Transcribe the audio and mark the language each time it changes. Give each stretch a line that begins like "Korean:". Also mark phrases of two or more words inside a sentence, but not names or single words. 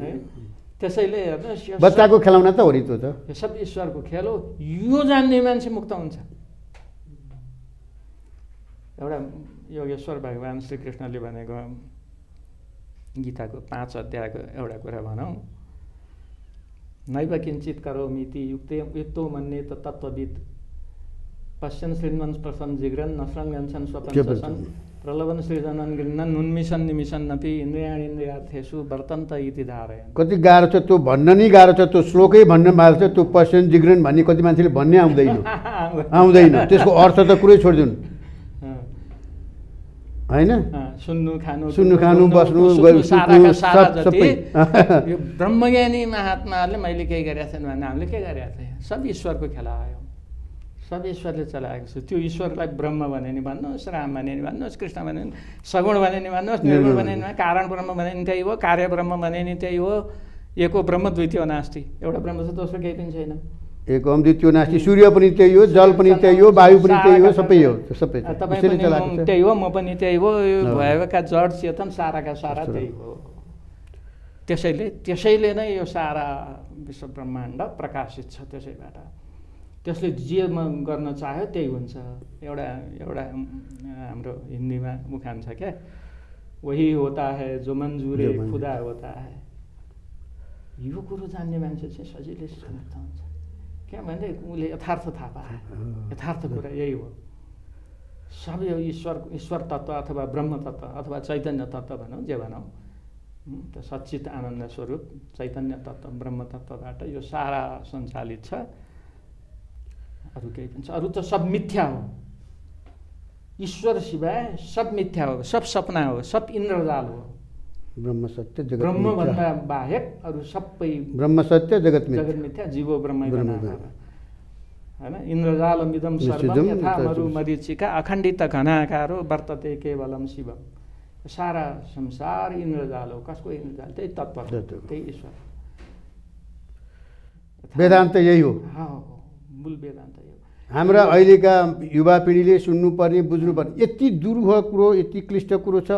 Nepali: त्यसैले हेर्नुहोस्, बच्चाको खेलाउना त हो नि त्यो त। यो सब ईश्वरको खेल हो। यो जान्ने मान्छे मुक्त हुन्छ। एउटा योगेश्वर भगवान् श्रीकृष्णले भनेको गीताको 5 अध्यायको एउटा कुरा भनौँ,
Sanskrit: नैव किञ्चित् करोमीति युक्तो मन्ये तत्त्ववित्, पश्यन् शृण्वन् स्पृशन् जिघ्रन् नश्रन् गन्छन् स्वपन् शशन्, प्रलभन् सृजनन् गृह्णन् उन्मिषन् निमिषन्नपि इन्द्रियाणीन्द्रियार्थेषु वर्तन्त इति धारयन्। कति
Nepali: गाह्रो छ त्यो, भन्न नि गाह्रो छ। त्यो श्लोकै भन्न गाह्रो छ। त्यो
Sanskrit: पश्यन् जिघ्रन्
Nepali: भन्ने कति मान्छेले भन्नै आउँदैन। त्यसको अर्थ त कुरै छोडिदिउन् होइन। सुन्नु खानु बस्नु सबै यो ब्रह्मज्ञानी महात्माहरूले मैले केही गरेका छैन भने हामीले के गरेका थियौँ? सब ईश्वरको खेला आयो, सब ईश्वरले चलाएको छ। त्यो ईश्वरलाई ब्रह्म भने नि भन्नुहोस्, राम भने नि भन्नुहोस्, कृष्ण भने नि, सगुण भने नि भन्नुहोस्, निर्गुण भने नि, कारण ब्रह्म भने नि त्यही हो, कार्य ब्रह्म भने नि त्यही हो।
Sanskrit: एको ब्रह्म द्वितीय नास्ति।
Nepali: एउटा ब्रह्म छ, दोस्रो केही पनि छैन।
Sanskrit: एको द्वितीय नास्ति।
Nepali: सूर्य पनि त्यही हो, जल पनि त्यही हो, वायु पनि त्यही हो, सबै हो। सबै तपाईँ पनि त्यही हो, म पनि त्यही हो। यो भएका जड चेतन साराका सारा त्यही हो। त्यसैले नै यो सारा विश्व ब्रह्माण्ड प्रकाशित छ। त्यसैबाट त्यसले जे गर्न चाह्यो त्यही हुन्छ। एउटा हाम्रो हिन्दीमा उखान छ क्या,
Hindi: वही होता है जो मन्जुरे खुदा होता है।
Nepali: यो कुरो जान्ने मान्छे चाहिँ सजिलै मुक्त हुन्छ। किनभने उसले यथार्थ थाहा पायो। यथार्थ कुरा यही हो। सब यो ईश्वर तत्त्व अथवा ब्रह्म तत्त्व अथवा चैतन्य तत्त्व भनौँ, जे भनौँ, त्यो सच्चित आनन्द स्वरूप चैतन्य तत्त्व ब्रह्म तत्त्वबाट यो सारा सञ्चालित छ। अरू केही पनि छ? अरू त सब मिथ्या हो। ईश्वर सिवाय सब मिथ्या हो, सब सपना हो, सब इन्द्रजाल हो।
Sanskrit: ब्रह्म सत्य जगत
Nepali: ब्रह्मभन्दा बाहेक अरू सबै
Sanskrit: ब्रह्म सत्य जगत मिथ्या, जीवो ब्रह्म। होइन इन्द्रजालमिदं सर्वं यथा मरुमरीचिका अखण्डित घनाकारो वर्तते केवलम शिवम।
Nepali: सारा संसार इन्द्रजाल हो। कसको इन्द्रजाल? त्यही तत्त्व, त्यही ईश्वर। वेदान्त यही हो। मूल वेदान्त यो। हाम्रा अहिलेका युवा पिँढीले सुन्नुपर्ने बुझ्नुपर्ने यति दुरूह कुरो, यति क्लिष्ट कुरो छ।